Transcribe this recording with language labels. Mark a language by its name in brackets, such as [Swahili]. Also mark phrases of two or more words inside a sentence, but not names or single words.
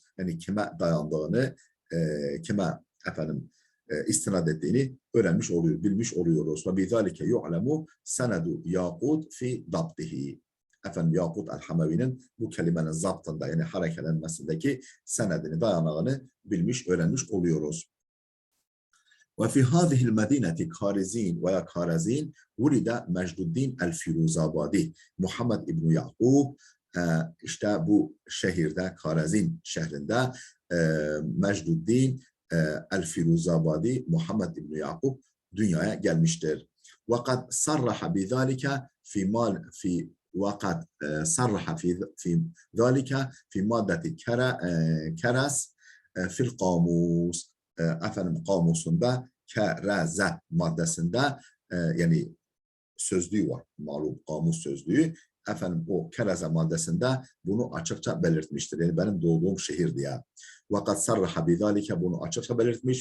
[Turkish] Yani kime dayandığını, kime efendim istinad ettiğini öğrenmiş oluyoruz, bilmiş oluyoruz. [Arabic] وبذلك يعلم سند ياقوت في ضبطه. [Turkish] Efendim Yakut el-Hamavi'nin bu kelimenin zaptında yani harekelenmesindeki senedini, dayanağını bilmiş, öğrenmiş oluyoruz. [Arabic] وفي هذه المدينة كارزين veya Karazin ولد Mecduddin el-Firuzabadi. [Turkish] Muhammed İbn Yakub işte bu şehirde Karazin şehrinde Mecduddin el-Firuzabadi Muhammed İbn Yakub dünyaya gelmiştir. [Arabic] وقد صرح بذلك وقد صرح في ذلك في مادة كرس في القاموس. [Turkish] Efendim kamusunda kereze maddesinde yani sözlüğü var. Malum kamus sözlüğü. Efendim o kereze maddesinde bunu açıkça belirtmiştir. Yani benim doğduğum şehir diye. [Arabic] وقد صرح بذلك [Turkish] bunu açıkça belirtmiş.